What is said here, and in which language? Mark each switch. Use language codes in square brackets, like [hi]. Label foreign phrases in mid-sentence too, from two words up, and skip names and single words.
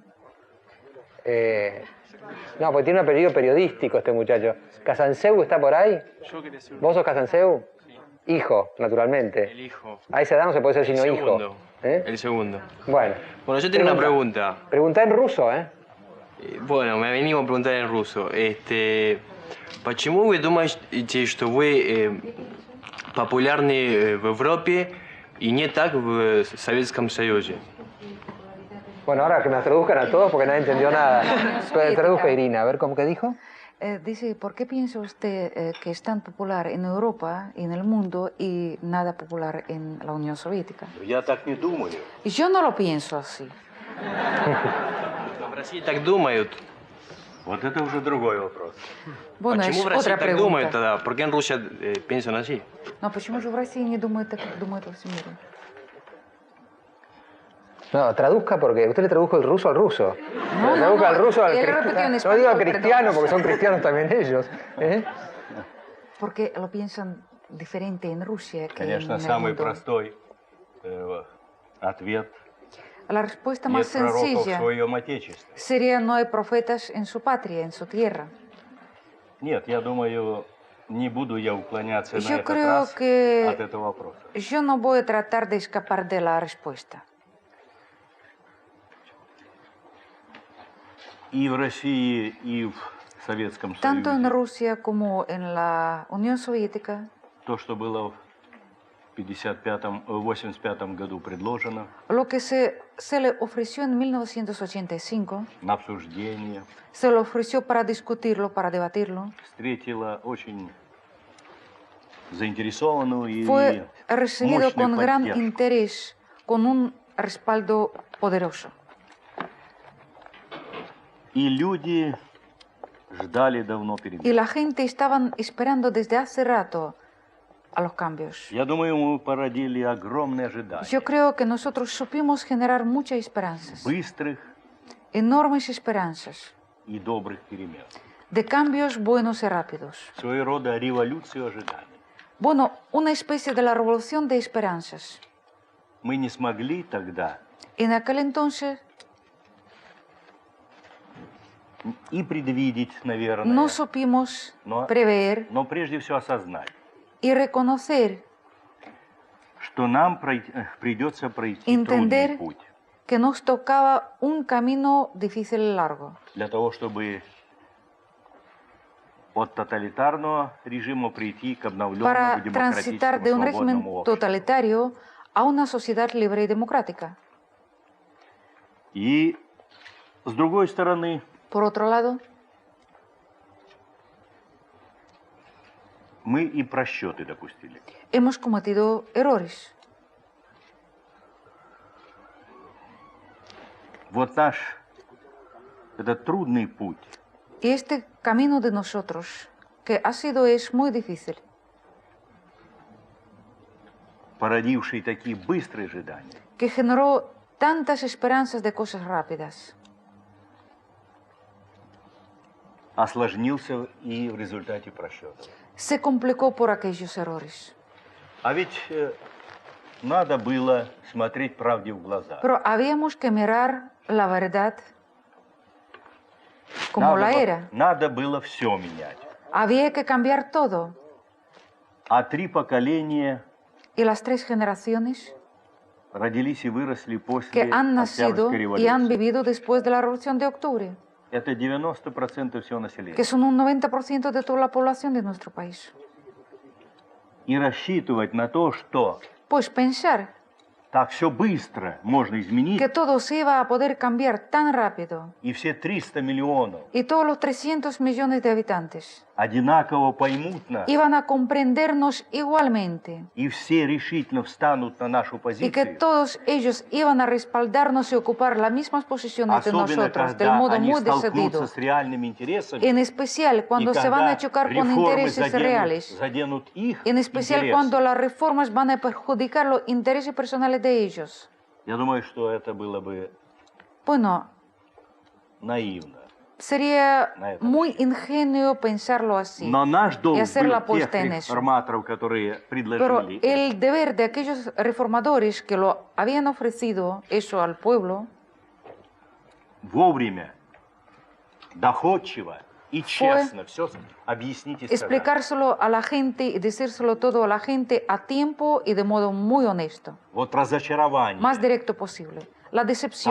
[es] No, porque tiene un apellido periodístico este muchacho. ¿Casanseu está por ahí? ¿Vos sos Casanseu? Hijo, naturalmente. El hijo. A esa edad no se puede ser sino hijo. El segundo. Bueno, yo tengo una pregunta. Preguntá en ruso, Bueno, me venimos a preguntar en ruso. [ru] Почему вы думаете, что вы популярны в Европе и не так в Советском Союзе? [es] Bueno, ahora que me traduzcan a todos porque nadie entendió nada. Traduzca, Irina, a ver cómo que dijo. Dice, ¿por qué piensa usted que es tan popular en Europa y en el mundo y nada popular en la Unión Soviética? [ru] Я так не думаю. [es] Y yo no lo pienso así. [ru] В России так думают. Вот это уже другой вопрос. [es] Bueno, [ru] почему [es] es [ru] в России [es] otra [ru] так [es] pregunta. [ru] думают тогда? [es] ¿Por qué en Rusia piensan así? No, [ru] почему же в России не думают так, как думают во всем мире? [es] No, traduzca porque usted le tradujo el ruso al ruso. No, traduzca al ruso al él cristiano. repitió en No español, digo al perdón. cristiano porque son cristianos también ellos. Porque lo piensan diferente en Rusia que [ru] Конечно, [es] en el [ru] самый [es] mundo. [ru] простой ответ. [es] La respuesta [ru] Нет [es] más [ru] пророков в [es] sencilla [ru] своем Отечестве. [es] sería no hay profetas en su patria, en su tierra. [ru] Нет, я думаю, не буду я уклоняться [es] Yo [ru] на этот [es] creo [ru] раз [es] que [ru] от этого вопроса. [es] yo no voy a tratar de escapar de la respuesta. [ru] И в России, и в Советском [es] Tanto en [ru] Союзе [es] Rusia como en la Unión Soviética, [ru] то, что было в 85 году предложено [es] lo que se le ofreció en 1985, [ru] на обсуждение, [es] se le ofreció para discutirlo, para debatirlo, [ru] встретило очень заинтересованную и [es] fue recibido [ru] мощную [es] con gran [ru] поддержку. [es] interés, con un respaldo poderoso. [ru] И люди ждали давно перемен. [es] Y la gente estaban esperando desde hace rato a los cambios. [ru] Я думаю, мы породили огромные ожидания. [es] Yo creo que nosotros supimos generar muchas esperanzas, [ru] Быстрых [es] enormes esperanzas, [ru] и добрых перемен. [es] de cambios buenos y rápidos. [ru] Своего рода революцию ожиданий. [es] Bueno, una especie de la revolución de esperanzas. [ru] Мы не смогли тогда [es] En aquel entonces [ru] и предвидеть, наверное, [es] no supimos [ru] но [es] prever [ru] прежде всего осознать, [es] y reconocer, [ru] что нам придется пройти [es] entender [ru] трудный путь [es] que nos tocaba un camino difícil y largo [ru] для того, чтобы от тоталитарного режима прийти к обновленному [es] para [ru] демократическому [es] transitar de un régimen [ru] свободному обществу. [es] totalitario a una sociedad libre y democrática. [ru] И с другой стороны, [es] Por otro lado, [ru] мы и просчеты допустили. [es] hemos cometido errores. [ru] Вот наш этот трудный путь, [es] Y este camino de nosotros, que ha sido, es muy difícil, [ru] породивший такие быстрые ожидания, [es] que generó tantas esperanzas de cosas rápidas, [ru] осложнился и в результате просчетов. [es] se complicó por aquellos errores. [ru] А ведь надо было смотреть правде в глаза. [es] Pero habíamos que mirar la verdad como la era. [ru] Надо было все менять. [es] Había que cambiar todo. [ru] А 3 поколения [es] Y las 3 generaciones [ru] родились и выросли после [es] que han nacido [ru] Октябрьской [es] y han [ru] революции. [es] vivido después de la Revolución de Octubre, [ru] Это 90% всего населения. [es] que son un 90% de toda la población de nuestro país. [ru] И рассчитывать на то, что [es] Pues pensar [ru] Так все быстро можно изменить. [es] Que todo se iba a poder cambiar tan rápido. [ru] И все 300 миллионов. [es] Y todos los 300 millones de habitantes. [ru] Одинаково поймут нас. [es] Iban a comprendernos igualmente. [ru] И все решительно встанут на нашу позицию. [es] Y que todos ellos iban a respaldarnos y ocupar las mismas posiciones de nosotros, del modo muy decidido. En especial cuando se van a chocar con intereses reales. En especial cuando las reformas van a perjudicar los intereses personales de ellos. [ru] Я думаю, что это было бы наивно. [es] Sería muy ingenuo pensarlo así y hacer la apuesta en eso. Pero el deber de aquellos reformadores que lo habían ofrecido eso al pueblo [ru] вовремя, доходчиво и честно все объяснить и сказать. [es] Explicárselo a la gente y decírselo todo a la gente a tiempo y de modo muy honesto. [ru] Вот разочарование. [es] Más directo posible. La decepción.